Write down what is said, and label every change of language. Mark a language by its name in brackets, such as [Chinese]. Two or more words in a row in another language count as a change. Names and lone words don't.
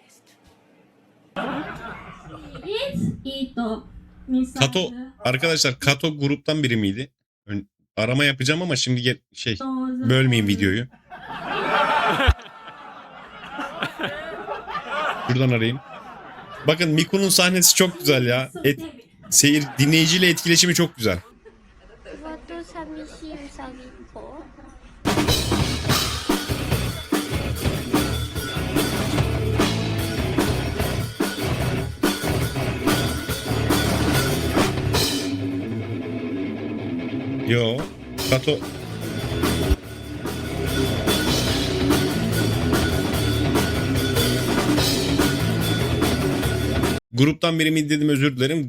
[Turkish] Kato arkadaşlar, Kato gruptan biri miydi? Arama yapacağım ama şimdi bölmeyeyim videoyu. Buradan arayayım. Bakın Miku'nun sahnesi çok güzel ya. Seyir dinleyiciyle etkileşimi çok güzel. [Japanese] わと寂しいうさぎっ子 [Turkish] Yo. Kato. Gruptan biri mi dedim, özür dilerim.